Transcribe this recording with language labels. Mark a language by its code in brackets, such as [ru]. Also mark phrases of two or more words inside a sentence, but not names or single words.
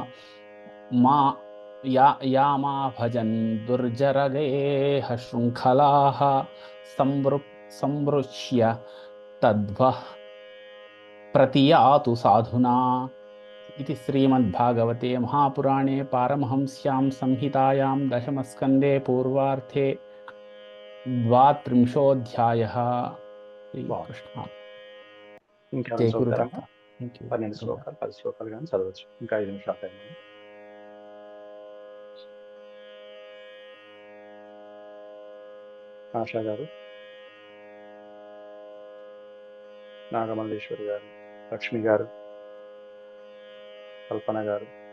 [sa] या मा भजन् दुर्जरगेह शृङ्खलाः संवृक्ष्य तद्वः प्रतियातु साधुना इति श्रीमद्भागवते महापुराणे पारमहंस्यां संहितायां दशमस्कन्धे पूर्वार्धे 32ोऽध्यायः శ్రీకృష్ణ [te] ఇంకేమైనా జై చూద్దామా? గురుదత్త. [en] Thank you. [te] 12 శ్లోకాలు 10 శ్లోకాలు కానీ చదవచ్చు. ఇంకా 5 నిమిషాలు టైం ఉంది. ఆశా గారు, నాగమల్లేశ్వరి గారు, లక్ష్మి గారు, కల్పన గారు.